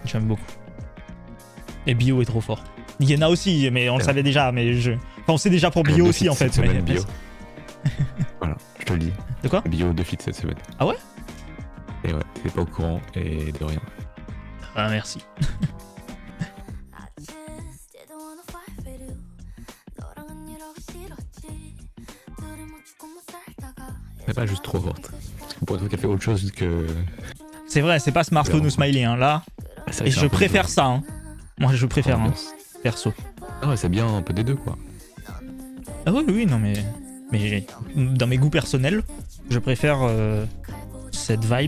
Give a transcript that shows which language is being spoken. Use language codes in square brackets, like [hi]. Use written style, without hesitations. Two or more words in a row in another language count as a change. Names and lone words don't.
[fr] J'aime beaucoup. Et Bio est trop fort. Il y en a aussi, mais on le Ouais. savait déjà. Mais je... Enfin, on sait déjà pour Le Bio deux aussi, feats en fait. cette Mais... semaine, Bio. Voilà, je te le dis. De quoi? Bio 2 feats cette semaine. Ah ouais? Et ouais, t'étais pas au courant et de rien. Ah, merci. [en] I just didn't wanna fight with you. [ko] 너랑은 이러기 싫었지. 둘이 묻히고 못 살다가 [fr] C'est pas juste trop forte. Parce que pour une fois qu'elle fait autre chose que. C'est vrai, c'est pas smartphone ou smiley, hein, là. C'est vrai Et que c'est je un peu préfère de- ça, hein. Moi, je préfère, hein, ambiance. perso. Ah ouais, c'est bien un peu des deux quoi. Ah oui, oui, non, mais dans mes goûts personnels, je préfère cette vibe